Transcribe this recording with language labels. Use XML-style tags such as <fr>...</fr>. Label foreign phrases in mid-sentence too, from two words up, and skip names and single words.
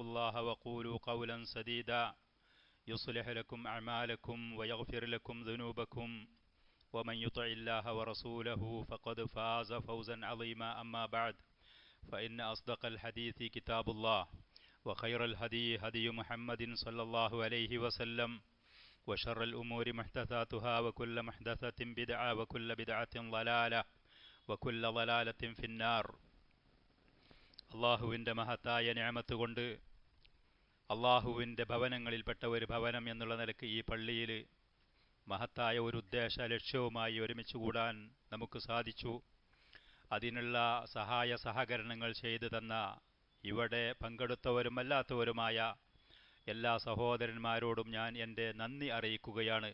<ar>الله وقولوا قولا سديدا يصلح لكم أعمالكم ويغفر لكم ذنوبكم ومن يطع الله ورسوله فقد فاز فوزا عظيما أما بعد فإن أصدق الحديث كتاب الله وخير الهدي هدي محمد صلى الله عليه وسلم وشر الأمور محدثاتها وكل محدثة بدعة وكل بدعة ضلالة وكل ضلالة في النار</ar> <ml>അള്ളാഹുവിൻ്റെ മഹത്തായ നിഅമത്ത് കൊണ്ട് അള്ളാഹുവിൻ്റെ ഭവനങ്ങളിൽപ്പെട്ട ഒരു ഭവനം എന്നുള്ള നിലയ്ക്ക് ഈ പള്ളിയിൽ മഹത്തായ ഒരു ഉദ്ദേശ ലക്ഷ്യവുമായി ഒരുമിച്ച് കൂടാൻ നമുക്ക് സാധിച്ചു. അതിനുള്ള സഹായ സഹകരണങ്ങൾ ചെയ്തു തന്ന ഇവിടെ പങ്കെടുത്തവരും അല്ലാത്തവരുമായ എല്ലാ സഹോദരന്മാരോടും ഞാൻ എൻ്റെ നന്ദി അറിയിക്കുകയാണ്.</ml>